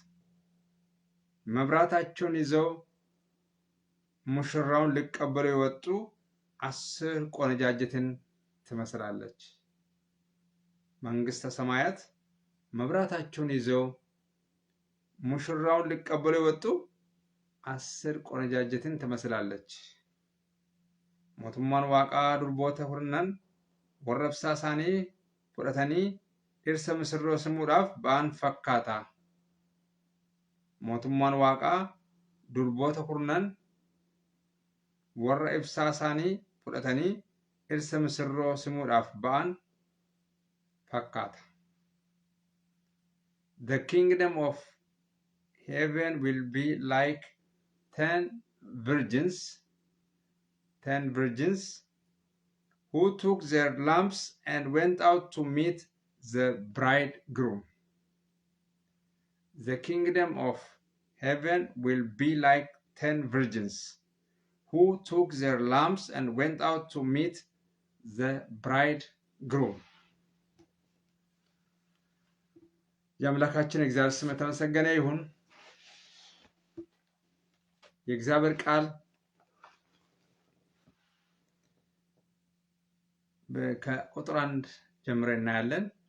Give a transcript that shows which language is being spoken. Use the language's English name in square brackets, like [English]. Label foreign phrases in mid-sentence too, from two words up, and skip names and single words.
[Amharic] መብራታቸውን ይዘው ሙሽራውን ሊቀበሉ የወጡ 10 ቆነጃጅትን ትመስላለች። መንግስተ ሰማያት መብራታቸውን ይዘው ሙሽራውን ሊቀበሉ የወጡ 10 ቆነጃጅትን ትመስላለች። [Oromo] Mootummaan Waaqaa durboota kurnan warra ibsaa isaanii fudhatanii dhirsa misirroo simuudhaaf ba'an fakkaata. Mootummaan Waaqaa durboota kurnan warra ibsaa isaanii fudhatanii dhirsa misirroo simuudhaaf ba'an fakkaata. [English] The kingdom of heaven will be like 10 virgins who took their lamps and went out to meet the bridegroom. The kingdom of heaven will be like 10 virgins who took their lamps and went out to meet the bridegroom. [Amharic] የአምላካችን እግዚአብሔር ስም የተመሰገነ ይሁን። የእግዚአብሔር ቃል ከቁጥር 1 ጀምረን እናያለን።